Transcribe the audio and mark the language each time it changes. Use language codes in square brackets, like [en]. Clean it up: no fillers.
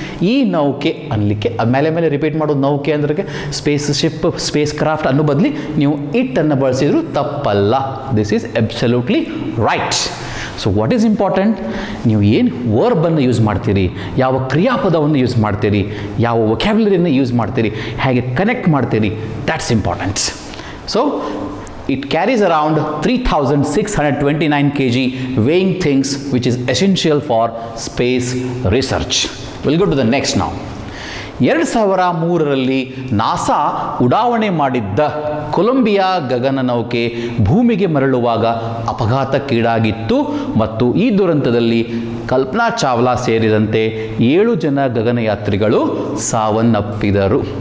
[kn] ಈ ನೌಕೆ ಅನ್ನಲಿಕ್ಕೆ ಮೇಲೆ ಮೇಲೆ ರಿಪೀಟ್ ಮಾಡೋದು ನೌಕೆ ಅಂದ್ರೆ ಸ್ಪೇಸ್ ಶಿಪ್, ಸ್ಪೇಸ್ ಕ್ರಾಫ್ಟ್ ಅನ್ನೋ ಬದಲಿ ನೀವು ಇಟ್ ಅನ್ನು ಬಳಸಿದ್ರು ತಪ್ಪಲ್ಲ. [en] This is absolutely right. So what is important? [kn] ನೀವು ಏನು ವರ್ಬನ್ನು ಯೂಸ್ ಮಾಡ್ತೀರಿ, ಯಾವ ಕ್ರಿಯಾಪದವನ್ನು ಯೂಸ್ ಮಾಡ್ತೀರಿ, ಯಾವ ವೊಕ್ಯಾಬ್ಯುಲರಿಯನ್ನು ಯೂಸ್ ಮಾಡ್ತೀರಿ, ಹೇಗೆ ಕನೆಕ್ಟ್ ಮಾಡ್ತೀರಿ, [en] That's important. So it carries around 3629 kg weighing things which is essential for space research. We'll go to the next now. [kn] 2003ರಲ್ಲಿ NASA ಉಡಾವಣೆ ಮಾಡಿದ್ದ ಕೊಲಂಬಿಯಾ ಗಗನನೌಕೆ ಭೂಮಿಗೆ ಮರಳುವಾಗ ಅಪಘಾತಕ್ಕೀಡಾಗಿತ್ತು ಮತ್ತು ಈ ದುರಂತದಲ್ಲಿ ಕಲ್ಪನಾ ಚಾವ್ಲಾ ಸೇರಿದಂತೆ 7 ಜನ ಗಗನಯಾತ್ರಿಗಳು ಸಾವನ್ನಪ್ಪಿದರು.